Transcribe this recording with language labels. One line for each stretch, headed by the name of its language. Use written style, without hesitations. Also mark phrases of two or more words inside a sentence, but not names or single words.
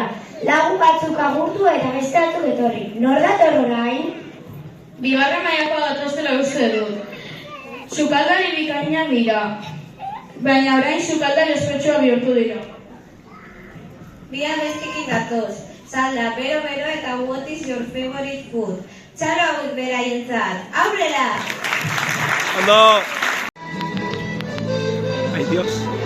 Basque: Lagun batzuk agurtu eta beste batzuk etorri. Nor dator orain? Bigarren mailako datozela uste dut. Sukaldari bikainak dira, baina orain sukaldari ospetsua bihurtu dira. Bi abestikin datoz, salda, bero eta
English: what is your favorite food?
Basque: Txalo hauek beraientzat, aurrera! Ondo! Ai, Dios!